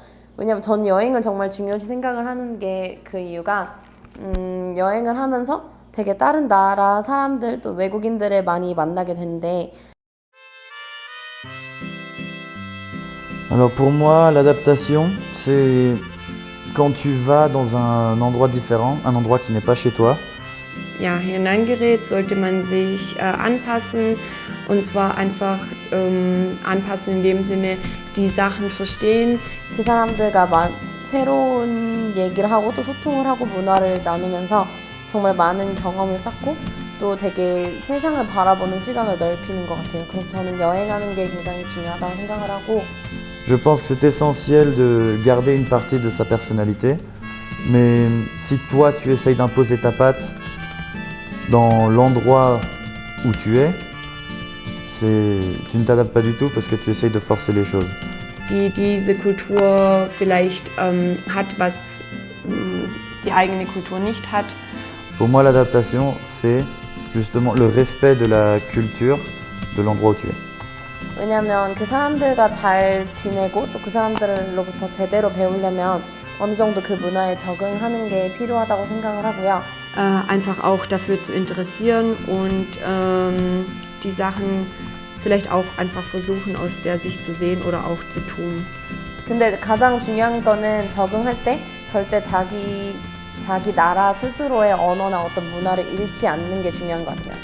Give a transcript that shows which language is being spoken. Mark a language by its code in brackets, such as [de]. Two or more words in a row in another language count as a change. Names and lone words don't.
[ko] 왜냐면 전 여행을 정말 중요시 생각을 하는 게 그 이유가 여행을 하면서 되게 다른 나라 사람들 또 외국인들을 많이 만나게 되는데 [fr] Alors pour moi, l'adaptation, c'est quand tu vas dans un endroit différent, un endroit qui n'est pas chez toi. [de] Ja, hineingerät, sollte man sich anpassen und zwar einfach anpassen in dem Sinne, die Sachen verstehen. [ko] 그 사람들과 새로운 얘기를 하고 또 소통을 하고 문화를 나누면서 정말 많은 경험을 쌓고 또 되게 세상을 바라보는 시각을 넓히는 것 같아요. 그래서 저는 여행하는 게 굉장히 중요하다고 생각을 하고 [fr] Je pense que c'est essentiel de garder une partie de sa personnalité, mais si toi tu essayes d'imposer ta patte dans l'endroit où tu es, tu ne t'adaptes pas du tout parce que tu essayes de forcer les choses. [de] Die diese Kultur vielleicht hat, was die eigene Kultur nicht hat. [fr] Pour moi, l'adaptation, c'est justement le respect de la culture de l'endroit où tu es. [ko] 왜냐면 그 사람들과 잘 지내고 또 그 사람들로부터 제대로 배우려면 어느 정도 그 문화에 적응하는 게 필요하다고 생각을 하고요. [de] Einfach auch dafür zu interessieren und die Sachen vielleicht auch einfach versuchen aus der Sicht zu sehen oder auch zu tun. [ko] 근데 가장 중요한 거는 적응할 때 절대 자기 나라 스스로의 언어나 어떤 문화를 잃지 않는 게 중요한 것 같아요.